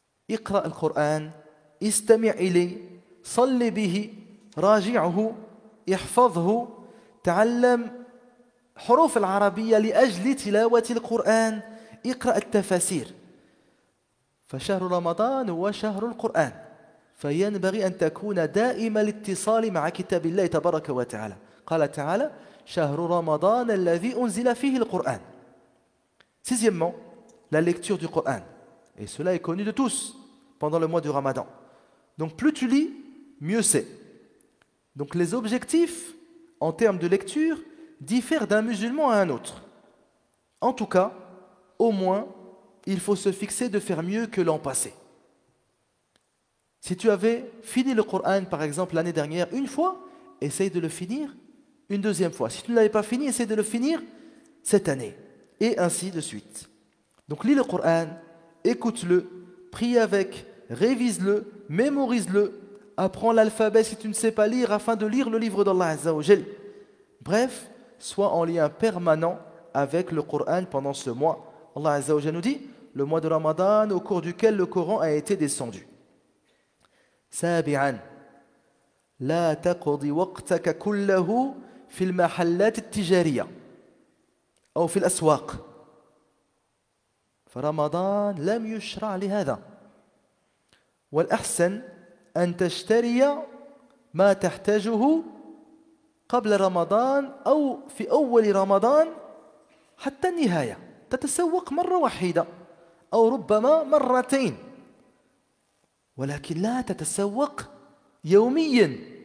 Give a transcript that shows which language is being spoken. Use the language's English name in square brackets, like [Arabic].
[Arabic] اقرأ القرآن، استمع إليه، صل به، راجعه، احفظه، تعلم حروف العربية لأجل تلاوة القرآن، اقرأ التفاسير. فشهر رمضان هو شهر القرآن، فينبغي أن تكون دائم الاتصال مع كتاب الله تبارك وتعالى. قال تعالى: شهر رمضان الذي أنزل فيه القرآن. [French] Sixièmement, la lecture du Coran. Et cela est connu de tous. pendant le mois du Ramadan. Donc plus tu lis, mieux c'est. Donc les objectifs en termes de lecture diffèrent d'un musulman à un autre. En tout cas, au moins, il faut se fixer de faire mieux que l'an passé. Si tu avais fini le Coran, par exemple, l'année dernière, une fois, essaye de le finir une deuxième fois. Si tu ne l'avais pas fini, essaye de le finir cette année. Et ainsi de suite. Donc lis le Coran, écoute-le, prie avec, révise-le, mémorise-le, apprends l'alphabet si tu ne sais pas lire afin de lire le livre d'Allah Azza wa Jal. Bref, sois en lien permanent avec le Coran pendant ce mois. Allah Azza wa Jal nous dit, le mois de Ramadan au cours duquel le Coran a été descendu. [Arabic] سابعا لا تقضي وقتك كله في المحلات التجارية أو في الأسواق فرمضان لم يشرع لهذا والأحسن أن تشتري ما تحتاجه قبل رمضان أو في أول رمضان حتى النهاية تتسوق مرة واحدة أو ربما مرتين ولكن لا تتسوق يوميا